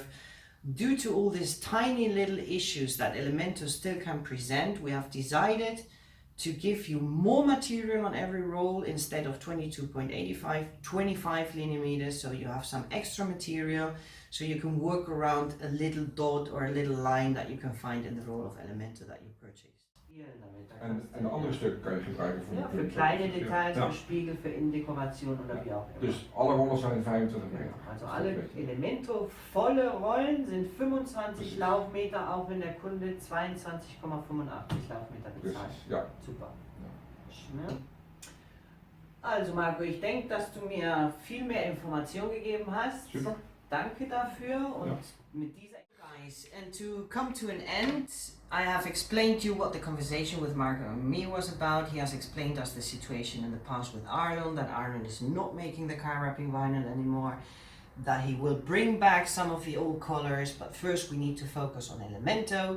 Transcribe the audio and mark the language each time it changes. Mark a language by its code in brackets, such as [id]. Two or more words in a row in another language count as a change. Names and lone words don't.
[en] Due to all these tiny little issues that Elemento still can present, we have decided to give you more material on every roll instead of 22.85, 25 linear meters, so you have some extra material, so you can work around a little dot or a little line that you can find in the roll of Elemento that you purchased. [nl] En de andere stukken kan je gebruiken voor [de] kleine Details, voor Spiegel, voor Indekoration oder wie auch immer. [nl] Dus alle rollen zijn 25 meter. [de] Also alle Elemento volle Rollen sind 25 Laufmeter, auch wenn der Kunde 22,85 Laufmeter bezahlt. Ja. Super. Ja. Also Marco, ich denke, dass du mir viel mehr Information gegeben hast. Super. Danke dafür und mit dieser [en] Guys, and to come to an end, I have explained to you what the conversation with Marco and me was about. He has explained us the situation in the past with Arnold, that Arnold is not making the car wrapping vinyl anymore, that he will bring back some of the old colors, but first we need to focus on Elemento.